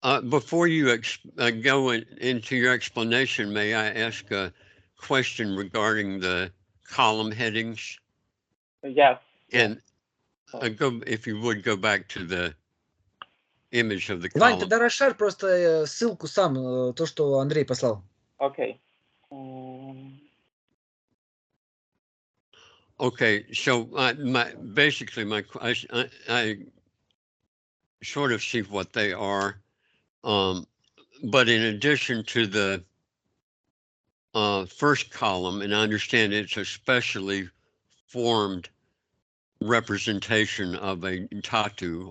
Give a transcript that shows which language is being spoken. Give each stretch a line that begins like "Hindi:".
English: Before you go into your explanation, may I ask a question regarding the column headings? Yes. And if you would go back to the image of the column.
Russian: Вань, тогда расшарь просто ссылку сам, то, что Андрей послал.
English: Okay. Okay, so basically I sort of see what they are, but in addition to the first column, and I understand it's a specially formed representation of a tatu.